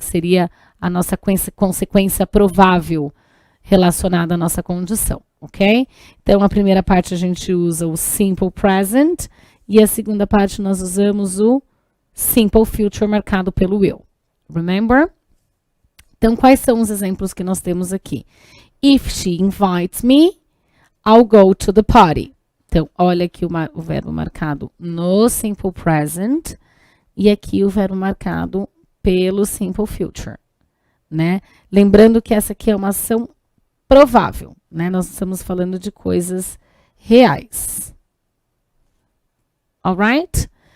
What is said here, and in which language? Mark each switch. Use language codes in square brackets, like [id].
[pt] Que seria a nossa consequência provável relacionada à nossa condição, ok? Então, a primeira parte a gente usa o simple present, e a segunda parte nós usamos o simple future marcado pelo will. [en] Remember? [pt] Então, quais são os exemplos que nós temos aqui? [en] If she invites me, I'll go to the party. [pt] Então, olha aqui o verbo marcado no simple present e aqui o verbo marcado pelo simple future, né? Lembrando que essa aqui é uma ação provável, né? Nós estamos falando de coisas reais. Alright?